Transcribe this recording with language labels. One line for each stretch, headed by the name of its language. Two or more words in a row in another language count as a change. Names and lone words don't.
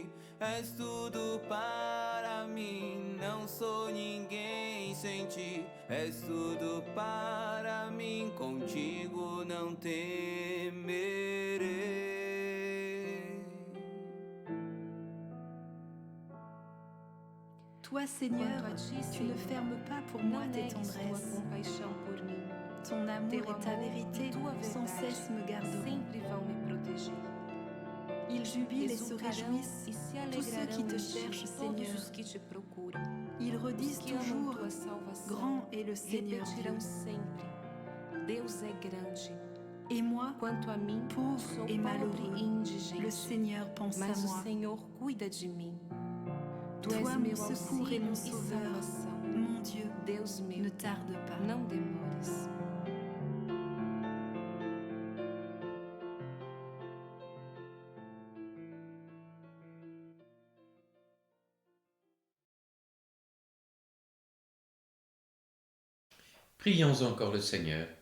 Portuguese: És tudo para mim, não sou ninguém sem ti. És tudo para mim, contigo não temerei.
French: Toi, Seigneur,
Portuguese: Quanto a ti,
French: tu ne
Portuguese: Senhor,
French: fermes pas pour moi
Portuguese: não
French: tes
Portuguese: negues tua
French: tendresses.
Portuguese: compaixão por mim.
French: Ton amour
Portuguese: Teu
French: et ta
Portuguese: amor
French: vérité
Portuguese: e tua
French: sans
Portuguese: verdade
French: cesse me garderont.
Portuguese: sempre vão me proteger.
French: Ils jubilent et se
Portuguese: Exultarão
French: réjouissent,
Portuguese: e se
French: tous ceux qui
Portuguese: alegrarão
French: te
Portuguese: em
French: cherchent,
Portuguese: ti, todos
French: Seigneur.
Portuguese: os que te procuram.
French: Ils
Portuguese: Os
French: redisent
Portuguese: que amam
French: toujours,
Portuguese: tua salvação
French: grand est le Seigneur Dieu.
Portuguese: repetirão sempre: Deus é grande.
French: Et moi,
Portuguese: Quanto a mim,
French: pauvre
Portuguese: sou
French: et
Portuguese: pobre
French: malheureux,
Portuguese: e
French: le
Portuguese: indigente,
French: Seigneur pense à
Portuguese: mas o
French: moi.
Portuguese: Senhor cuida de mim. Tu
French: Toi,
Portuguese: és
French: mon
Portuguese: meu
French: secours et
Portuguese: auxílio
French: mon
Portuguese: e
French: sauveur,
Portuguese: salvação.
French: mon Dieu,
Portuguese: Deus meu,
French: ne tarde pas.
Portuguese: não demores.
French: Prions encore le Seigneur.